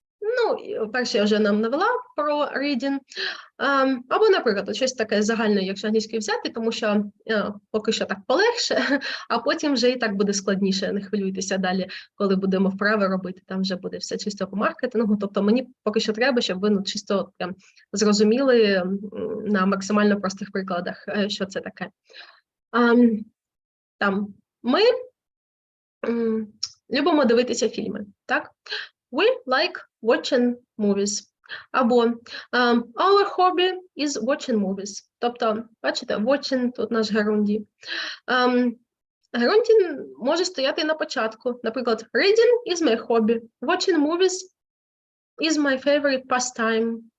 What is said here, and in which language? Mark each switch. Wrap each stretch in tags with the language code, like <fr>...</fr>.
<uk>Ну, перше я вже нам навела про reading. Або, наприклад, щось таке загальне, якщо англійською взяти, тому що поки що так полегше, а потім вже і так буде складніше, не хвилюйтеся далі, коли будемо вправи робити, там вже буде все чисто по маркетингу. Тобто мені поки що треба, щоб ви чисто прям зрозуміли на максимально простих прикладах, що це таке. Там ми любимо дивитися фільми, так?</uk> <en>We like watching movies. Або our hobby is watching movies.</en> <uk>Тобто, бачите, watching тут наш герунді. Герунді може стояти на початку.</uk> <en>Наприклад, reading is my hobby. Watching movies is my favorite pastime.</en>